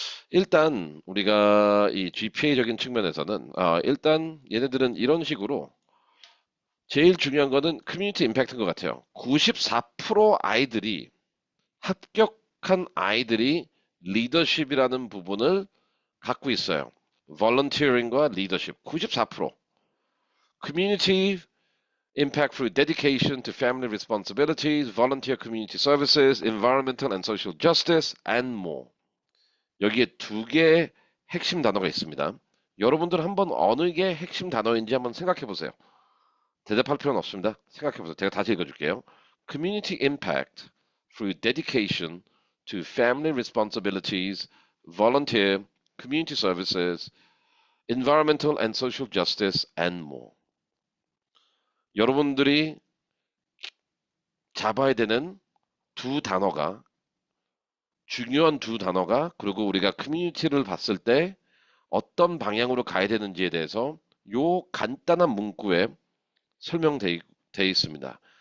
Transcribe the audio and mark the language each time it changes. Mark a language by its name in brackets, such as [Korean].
[Korean] 일단 우리가 이 GPA적인 측면에서는 일단 얘네들은 이런 식으로 제일 중요한 거는 커뮤니티 임팩트인 것 같아요. 94% 아이들이 합격한 아이들이 리더십이라는 부분을 갖고 있어요. volunteering과 리더십 94%. [English] community impact through dedication to family responsibilities, volunteer community services, environmental and social justice, and more. [Korean] 여기에 두 개의 핵심 단어가 있습니다. 여러분들 한번 어느 게 핵심 단어인지 한번 생각해 보세요. 대답할 필요는 없습니다. 생각해 보세요. 제가 다시 읽어줄게요. [English] Community impact through dedication to family responsibilities, volunteer, community services, environmental and social justice, and more. [Korean] 여러분들이 잡아야 되는 두 단어가 중요한 두 단어가 그리고 우리가 커뮤니티를 봤을 때 어떤 방향으로 가야 되는지에 대해서 요 간단한 문구에 설명되어 있습니다.